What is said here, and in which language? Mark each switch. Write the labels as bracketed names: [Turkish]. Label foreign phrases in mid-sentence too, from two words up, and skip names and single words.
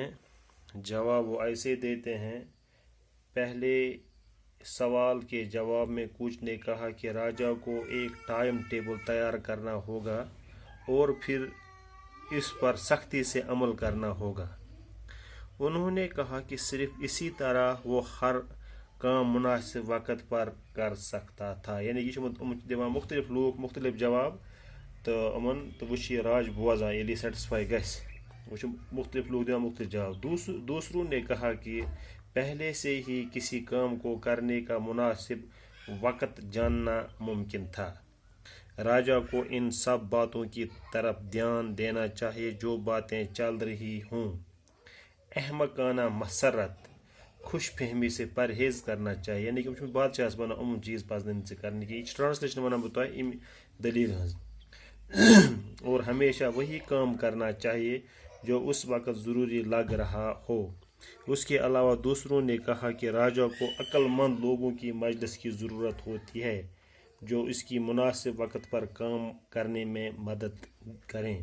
[Urdu] جواب وہ ایسے دیتے ہیں، پہلے سوال کے جواب میں کچھ نے کہا کہ راجا کو ایک ٹائم ٹیبل تیار کرنا ہوگا اور پھر اس پر سختی سے عمل کرنا ہوگا۔ انہوں نے کہا کہ صرف اسی طرح وہ ہر کام مناسب وقت پر کر سکتا تھا، یعنی [Kashmiri] یہ دِوان مختلف لوگ مختلف جواب تو امن تو وہ راج بوزان یلی سیٹسفائی گژھِ، وہ مختلف لوگ دِوان مختلف جواب۔ [Urdu] دوسروں نے کہا کہ پہلے سے ہی کسی کام کو کرنے کا مناسب وقت جاننا ممکن تھا۔ راجا کو ان سب باتوں کی طرف دھیان دینا چاہیے جو باتیں چل رہی ہوں۔ احمقانہ مسرت، خوش فہمی سے پرہیز کرنا چاہیے، یعنی کہ بادشاہ بنا چیز پزن کرنے کی، [Kashmiri] یہ ٹرانسلیشن ونان بہ تہ ام دلیل ہز۔ [Urdu] اور ہمیشہ وہی کام کرنا چاہیے جو اس وقت ضروری لگ رہا ہو۔ اس کے علاوہ دوسروں نے کہا کہ راجا کو عقل مند لوگوں کی مجلس کی ضرورت ہوتی ہے جو اس کی مناسب وقت پر کام کرنے میں مدد کریں۔